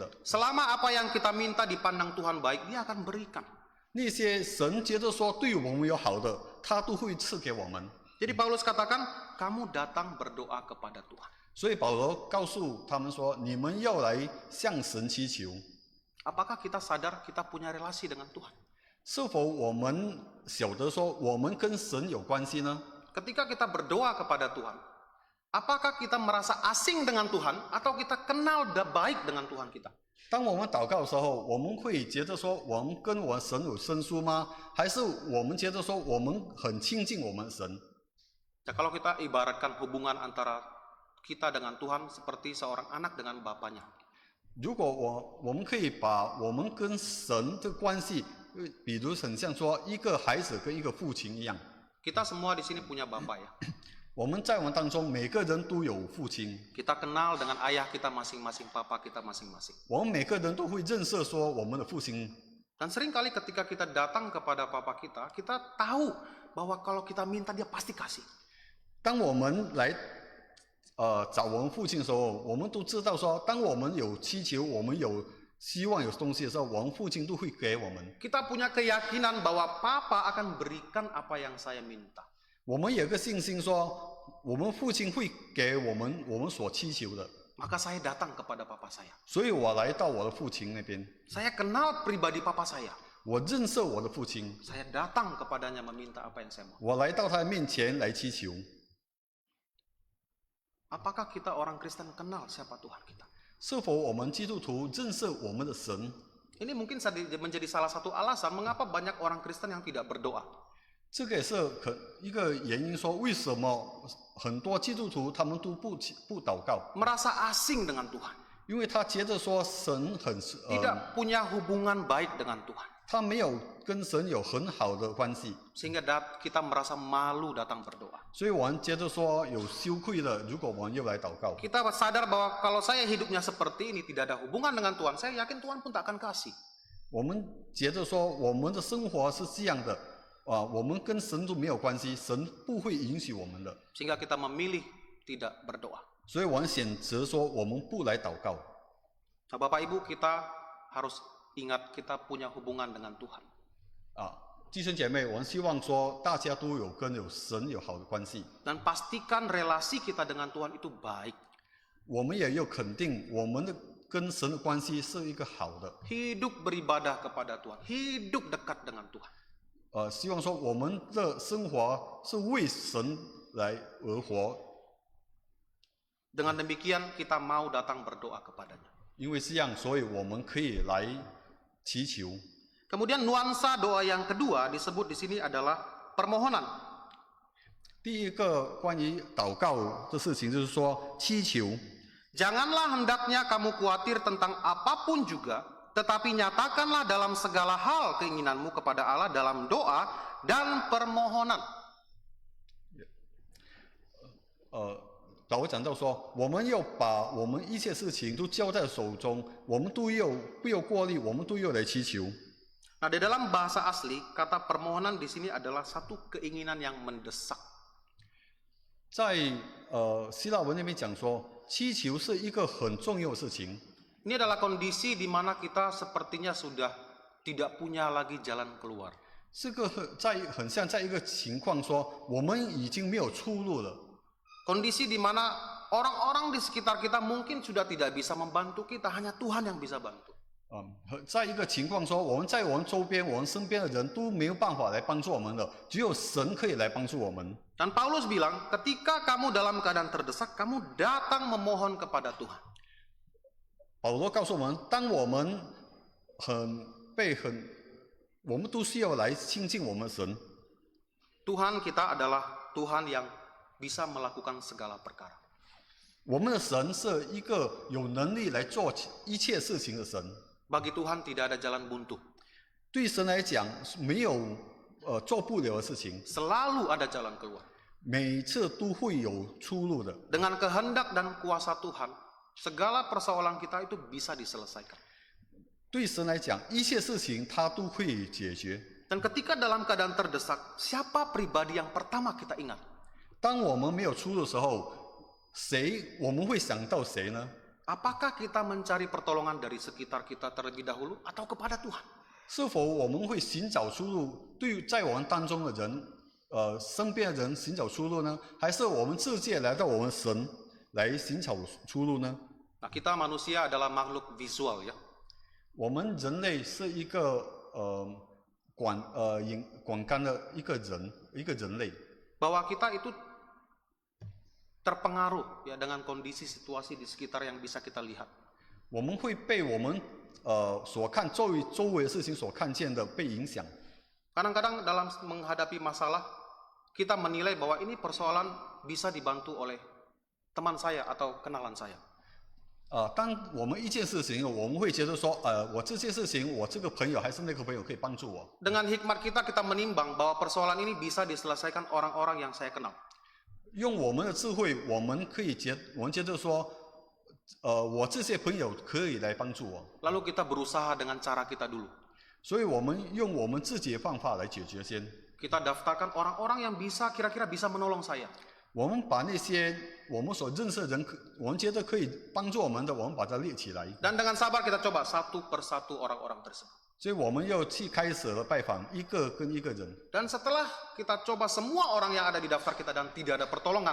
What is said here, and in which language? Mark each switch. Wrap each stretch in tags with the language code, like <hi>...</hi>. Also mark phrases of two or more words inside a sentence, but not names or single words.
<id>Selama apa yang kita minta dipandang Tuhan baik, Dia akan berikan.</id> <zh>那些神觉得说对我们有好的，他都会赐给我们。</zh> <id>Jadi Paulus katakan, kamu datang berdoa kepada Tuhan.</id> <zh>所以保罗告诉他们说：你们要来向神祈求。</zh> <id>Apakah kita sadar kita punya relasi dengan Tuhan?</id> <zh>是否我们晓得说我们跟神有关系呢？</zh> <id>Ketika kita berdoa kepada Tuhan, apakah kita merasa asing dengan Tuhan atau kita kenal baik dengan Tuhan kita?</id> <zh>当我们祷告的时候，我们会觉得说我们跟我们神有生疏吗？还是我们觉得说我们很亲近我们的神？</zh> <id>Ya, kalau kita ibaratkan hubungan antara kita dengan Tuhan seperti seorang anak dengan bapaknya.</id> <zh>如果我们可以把我们跟神的关系，比如很像说一个孩子跟一个父亲一样。</zh> <id>Kita semua di sini punya bapak ya.</id> <zh>我们在我们当中每个人都有父亲，</zh> <id>Kita kenal dengan ayah kita masing-masing, papa kita masing-masing.</id> <zh>我们每个人都会认识说我们的父亲。</zh> <id>Dan seringkali ketika kita datang kepada papa kita, kita tahu bahwa kalau kita minta dia pasti kasih.</id> <zh>当我们来找我们父亲的时候，我们都知道说，当我们有祈求，我们有希望有东西的时候，我们父亲都会给我们。</zh> <id>Kita punya keyakinan bahwa papa akan berikan apa yang saya minta.</id> <zh>我们有个信心说，我们父亲会给我们所祈求的。</zh> <id>Maka saya datang kepada papa saya.</id> <zh>所以我来到我的父亲那边，</zh> <id>Saya kenal pribadi papa saya.</id> <zh>我认识我的父亲，</zh> <id>Saya datang kepadanya meminta apa yang saya mau.</id> <zh>我来到他面前来祈求。</zh> <id>Apakah kita orang Kristen kenal siapa Tuhan kita?</id> <zh>是否我们基督徒认识我们的神？</zh> <id>Ini mungkin menjadi salah satu alasan mengapa banyak orang Kristen yang tidak berdoa.</id> <zh>这个也是一个原因，说为什么很多基督徒他们都不祷告，</zh> <id>Merasa asing dengan Tuhan.</id> <zh>因为他觉得说神很</zh> <id>Tidak punya hubungan baik dengan Tuhan.</id> <zh>他没有跟神有很好的关系，</zh> <id>Sehingga kita merasa malu datang berdoa.</id> <zh>所以我们觉得说有羞愧的，如果我们又来祷告，</zh> <id>Kita sadar bahwa kalau saya hidupnya seperti ini, tidak ada hubungan dengan Tuhan, saya yakin Tuhan pun tak akan kasih.</id> <zh>我们觉得说我们的生活是这样的我们跟神都没有关系，神不会允许我们的，</zh> <id>Sehingga kita memilih tidak berdoa.</id> <zh>所以我们选择说我们不来祷告。</zh> <id>Nah, Bapak Ibu, kita harus ingat kita punya hubungan dengan Tuhan.</id> <zh>弟兄姐妹，我们希望说大家都有跟神有好的关系，</zh> <id>Dan pastikan relasi kita dengan Tuhan itu baik.</id> <zh>我们也要肯定我们的跟神的关系是一个好的。</zh> <id>Hidup beribadah kepada Tuhan. Hidup dekat dengan Tuhan.</id> <zh>希望说我们的生活是为神来而活，</zh> <id>Dengan demikian kita mau datang berdoa kepadanya.</id> <zh>因为这样，所以我们可以来祈求。</zh> <id>Kemudian nuansa doa yang kedua disebut di sini adalah permohonan.</id> <zh>第一个关于祷告的事情，就是说祈求。</zh> <id>Janganlah hendaknya kamu khawatir tentang apapun juga, tetapi nyatakanlah dalam segala hal keinginanmu kepada Allah dalam doa dan permohonan.</id> <zh>导会讲到说，我们要把我们一切事情都交在手中，我们都要不要过滤，我们都要来祈求。</zh> <id>Nah, di dalam bahasa asli, kata permohonan di sini adalah satu keinginan yang mendesak.</id> <zh>在希腊文那边讲说，祈求是一个很重要的事情。</zh> <id>Ini adalah kondisi di mana kita sepertinya sudah tidak punya lagi jalan keluar.</id> <zh>这个很像在一个情况说，我们已经没有出路了。</zh> <id>Kondisi di mana orang-orang di sekitar kita mungkin sudah tidak bisa membantu kita, hanya Tuhan yang bisa bantu.</id> <zh>在一个情况说，我们在我们周边、我们身边的人都没有办法来帮助我们的，只有神可以来帮助我们。</zh> <id>Dan Paulus bilang, ketika kamu dalam keadaan terdesak, kamu datang memohon kepada Tuhan.</id> <zh>保罗告诉我们，当我们我们都需要来亲近我们的神。</zh> <id>Tuhan kita adalah Tuhan yang bisa melakukan segala perkara.</id> <zh>我们的神是一个有能力来做一切事情的神。</zh> <id>Bagi Tuhan tidak ada jalan buntu.</id> <zh>对神来讲，没有做不了的事情，</zh> <id>Selalu ada jalan keluar.</id> <zh>每次都会有出路的。</zh> <id>Dengan kehendak dan kuasa Tuhan, segala persoalan kita itu bisa diselesaikan.</id> <zh>对神来讲，一切事情他都可以解决。</zh> <id>Dan ketika dalam keadaan terdesak, siapa pribadi yang pertama kita ingat?</id> <zh>当我们没有出路的时候，我们会想到谁呢？</zh> <id>Apakah kita mencari pertolongan dari sekitar kita terlebih dahulu atau kepada Tuhan?</id> <zh>是否我们会寻找出路？对在我们当中的人，身边的人寻找出路呢？还是我们直接来到我们神来寻找出路呢？</zh> <id>Nah, kita manusia adalah makhluk visual ya.</id> <zh>我们人类是一个管干的一个人类。</zh> <id>Bahwa kita itu terpengaruh ya dengan kondisi situasi di sekitar yang bisa kita lihat.</id> <zh>我们会被我们周围的事情所看见的被影响。</zh> <id>Kadang-kadang dalam menghadapi masalah kita menilai bahwa ini persoalan bisa dibantu oleh teman saya atau kenalan saya.</id> <zh>当我们一件事情，我们会觉得说，我这件事情，我这个朋友还是那个朋友可以帮助我。</zh> <id>Dengan hikmat kita menimbang bahwa persoalan ini bisa diselesaikan orang-orang yang saya kenal.</id> <zh>用我们的智慧，我们觉得说，我这些朋友可以来帮助我。</zh> <id>Lalu kita berusaha dengan cara kita dulu.</id> <zh>所以我们用我们自己的方法来解决先。</zh> <id>Kita daftarkan orang-orang yang kira-kira bisa menolong saya.</id> <zh>我们把那些我们所认识的人，我们觉得可以帮助我们的，我们把它列起来。</zh> <id>Dan dengan sabar kita coba satu persatu orang-orang tersebut.</id> <zh>所以我们要去开始了拜访一个跟一个人。</zh> <id>Dan setelah kita coba semua orang yang ada di daftar kita dan tidak ada pertolongan,</id>